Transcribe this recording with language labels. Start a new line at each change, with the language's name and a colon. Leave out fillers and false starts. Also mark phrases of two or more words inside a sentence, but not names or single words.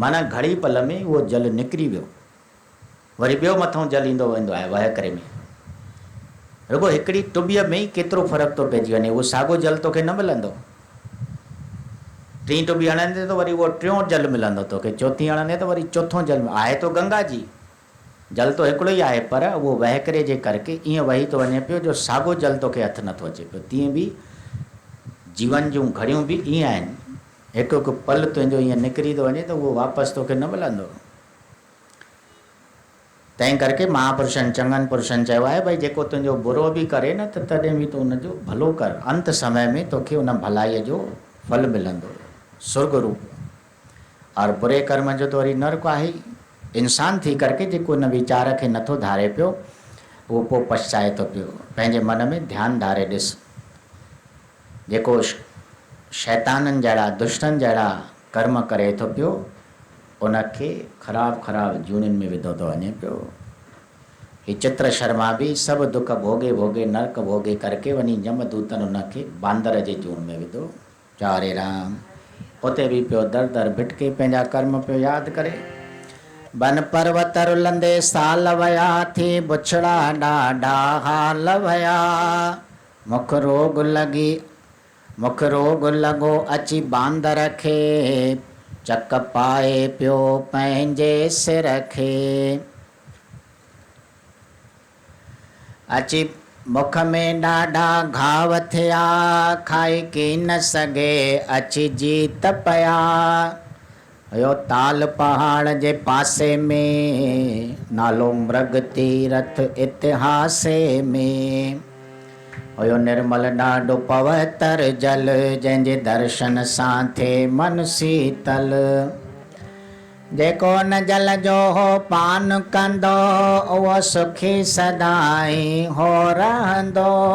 Sindhi: माना घड़ी पल में उहो जल निकिरी वियो, वरी ॿियो मथां जल ईंदो वेंदो आहे वहकिरे में। रुगो हिकिड़ी टुबीअ में ई केतिरो फ़र्क़ु थो पइजी वञे, उहो साॻियो जल तोखे न मिलंदो। टीं टुबी हणंदे त वरी उहो टियों जल मिलंदो तोखे, चौथीं हणंदे त वरी चौथों जल आहे। तो गंगा जी जल तो हिकिड़ो ई आहे, पर उहो वहकिरे जे करके ईअं वही थो वञे पियो जो साॻियो जल तोखे हथु नथो अचे पियो। तीअं बि जीवन जूं घड़ियूं बि ईअं आहिनि, हिकु हिकु पल तुंहिंजो ईअं निकिरी थो वञे त उहो वापसि तोखे न मिलंदो। तंहिं करके महापुरुषनि, चङनि पुरुषनि चयो आहे भई जेको तुंहिंजो बुरो बि करे न त तॾहिं बि तूं हुनजो भलो कर, अंत समय में तोखे हुन भलाईअ जो फल मिलंदो, सुर्ग रूप। और बुरे कर्म जो त वरी नर्क आहे। इंसान थी करके जेको हुन वीचार खे नथो धारे पियो, उहो पोइ पछताए थो पियो। पंहिंजे मन में ध्यानु धारे ॾिस, जेको शैताननि जहिड़ा, दुष्टनि जहिड़ा कर्म करे थो पियो, उनखे ख़राब ख़राब जूनिन में विधो थो वञे पियो। ही चित्र शर्मा भी सभु दुख भोगे भोगे नरक भोगे करके वञी यमदूतन उनखे बांदर जे जून में विधो। चारे राम। उते भी पियो दर दर भिटके पंहिंजा कर्म पियो यादि करे। बन पर्वत रुलंदे साल वया थी, बुछड़ा ॾाढा हाल वया। मुख रोग लॻो अची बांदर खे, चक पाए पियो पंहिंजे सिर खे। अची मुख में ॾाढा घाव थिया, खाई की न सघे अची जीत पिया। हुयो ताल पहाड़ जे पासे में, नालो मृग तीरथ इतिहासे में। हुयो निर्मल ॾाढो पवित्र जल, जंहिंजे दर्शन सां थे मन शीतल। जेको न जल जो हो पान कंदो, उहो सुखी सदाई हो रहंदो।